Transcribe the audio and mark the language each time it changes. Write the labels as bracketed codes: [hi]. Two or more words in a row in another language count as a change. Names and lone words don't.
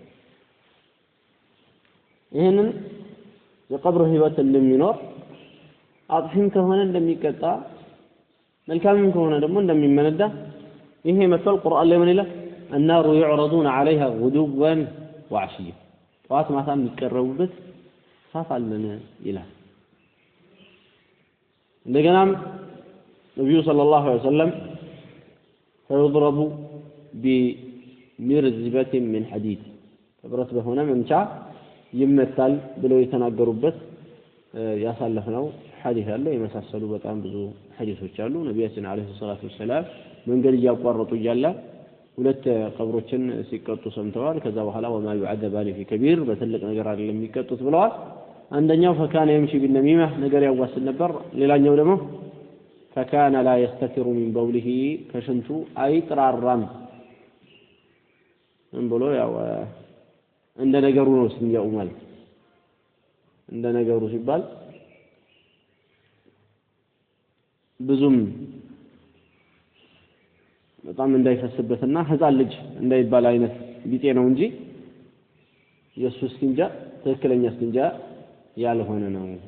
[am] ይሄንን የቀብር ህይወት እንደሚኖር አጥፊም ከሆነ እንደሚቀጣ መልካምም ከሆነ ደግሞ እንደሚመነዳ ይሄ መሰል ቁርአን ላይ ምን ይላል [ar] النار يعرضون عليها غدوا وعشيا [am] ጠዋት ማታ የሚቀርቡበት ሳፍ አለን ይላል እንደገናም ነብዩ [ar] صلى الله عليه وسلم فيضرب بمرزبة من حديد [am] ብረት በሆነ መምቻ ይመታል ብለው የተናገሩበት ያሳለፈው ሐዲስ አለ የመሳሰሉ በጣም ብዙ ሐዲሶች አሉ ነብያችን [ar] عليه الصلاة والسلام [am] መንገድ እያቋረጡ እያለ ሁለት ቀብሮችን ሲቀጡ ሰምተዋል ከዛ በኋላ [ar] وما يعذبان في كبير [am] በትልቅ ነገር አይደለም የሚቀጡት ብለዋል አንደኛው [ar] فكان يمشي بالنميمة [am] ነገር ያዋስል ነበር ሌላኛው ደግሞ [ar] فكان لا يستتر من بوله [am] ከሽንቱ አይጥራራም እንብሎ ያው እንደ ነገሩ ነው ስንያው ማለት እንደ ነገሩ ሲባል ብዙም በጣም እንዳይፈስበትና ህፃን ልጅ እንዳይባል አይነት ቢጤ ነው እንጂ የሱ እስቲንጃ ትክክለኛ እስቲንጃ ያልሆነ ነው